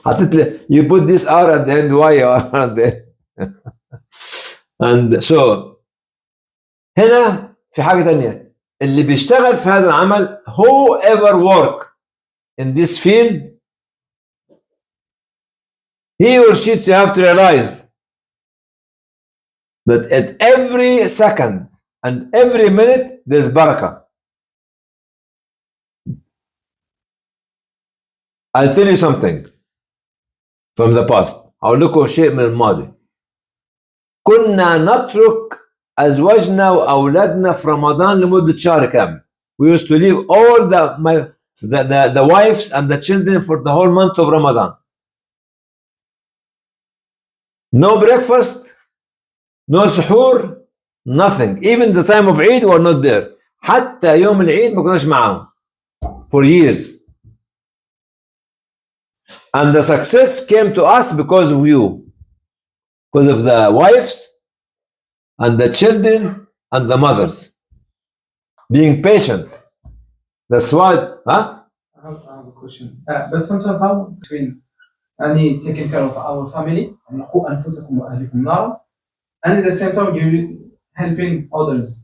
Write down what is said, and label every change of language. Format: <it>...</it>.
<ar>حطيت لي</ar> <en>you put this R at the end, why at the end. And so</en> <ar>هنا في حاجة تانية. اللي بيشتغل في هذا العمل,</ar> <en>whoever work in this field, he or she have to realize that at every second and every minute there's barakah. I'll tell you something from the past.</en> <ar>هقول لكم شيء من الماضي. كنا نترك أزواجنا وأولادنا في رمضان لمدة شهر كامل.</ar> <en>We used to leave all the wives and the children for the whole month of Ramadan. No breakfast, no suhoor, nothing. Even the time of Eid were not there.</en> <ar>حتى يوم العيد ما كناش معاهم</ar> <en>for years. And the success came to us because of you. Because of the wives and the children and the mothers. Being patient. That's why, huh? I have a question. But sometimes how between taking care of our family</en> <ar>قوا أنفسكم وأهلكم نارا,</ar> <en>and at the same time you're helping others.</en>